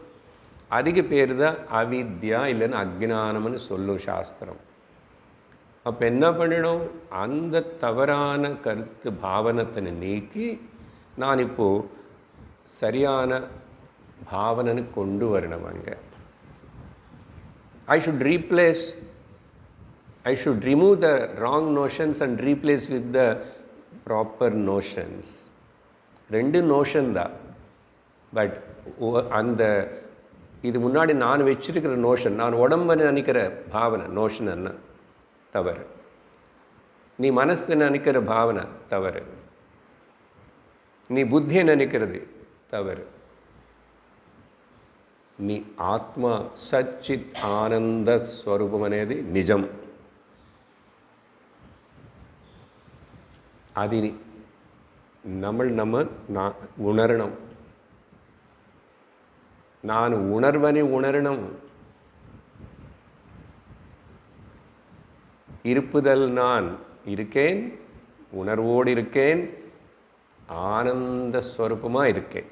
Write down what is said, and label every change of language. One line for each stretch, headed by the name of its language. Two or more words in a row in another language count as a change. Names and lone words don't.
Tamil: அதிக பேர் தான் அவித்யா இல்லைன்னு அஜ்ஞானம்னு சொல்லும் சாஸ்திரம். அப்போ என்ன பண்ணணும்? அந்த தவறான கருத்து பாவனத்தை நீக்கி நான் இப்போது சரியான பாவனன்னு கொண்டு வரணும்.
English: அங்கே I should remove the wrong notions and replace with the proper notions.
Tamil: ரெண்டு நோஷன் தான். பட் அந்த இது முன்னாடி நான் வச்சிருக்கிற நோஷன், நான் உடம்புன்னு நினைக்கிற பாவனை நோஷன் என்ன தவறு. நீ மனசு நினைக்கிற பாவனை தவறு. நீ புத்தியை நினைக்கிறது தவறு.
Telugu: నీ ఆత్మ సచ్చిత్ ఆనంద స్వరూపం అనేది నిజం.
Tamil: అది நம்ம உணரணும். நான் உணர்வனை உணரணும். இருப்புதல் நான் இருக்கேன், உணர்வோடு இருக்கேன், ஆனந்த ஸ்வரூபமாக இருக்கேன்.